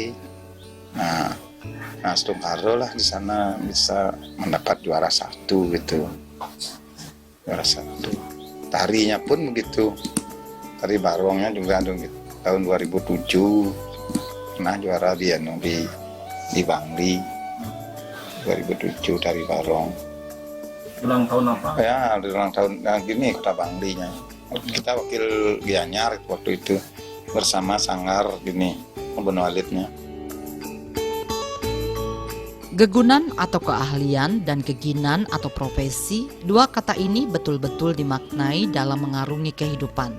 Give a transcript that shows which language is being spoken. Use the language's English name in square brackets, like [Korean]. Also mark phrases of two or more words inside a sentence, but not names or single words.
[Indonesian] Nah, Stungkaro lah di sana bisa mendapat juara 1 gitu. Juara 1. Tarinya pun begitu. Tari barongnya juga tahun 2007 pernah juara di Bangli. 2007 tari barong. Ulang tahun apa? Ya, ulang tahun gini Kota Banglinya. Kita wakil Gianyar waktu itu bersama Sanggar gini Benwalidnya. Gegunan atau keahlian dan keginan atau profesi, dua kata ini betul-betul dimaknai dalam mengarungi kehidupan.